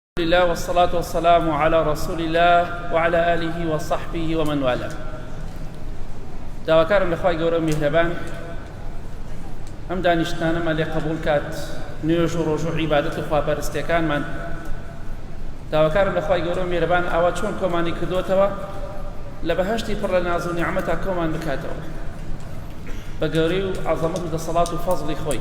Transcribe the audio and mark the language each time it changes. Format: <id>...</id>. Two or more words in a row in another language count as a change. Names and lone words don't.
<ar>الله والصلاة والسلام على رسول الله وعلى آله وصحبه ومن والاه.</ar> <ckb>داواکارم لەخوای گەورە میهرەبان ئەم دانیشتانەمان لێ قبول کات نوێژ و ڕۆژ و عیبادەت و خواپەرستیەکانمان. داواکارم لەخوای گەورە میهرەبان ئاوا چۆن کۆمانی کردوتەوە لە بەهەشتی پڕ لە ناز و نیعمەتا کۆمان بکاتەوە بە گەورەی و عەزەمەت و دەسەڵات و فەزڵی خۆی.</ckb>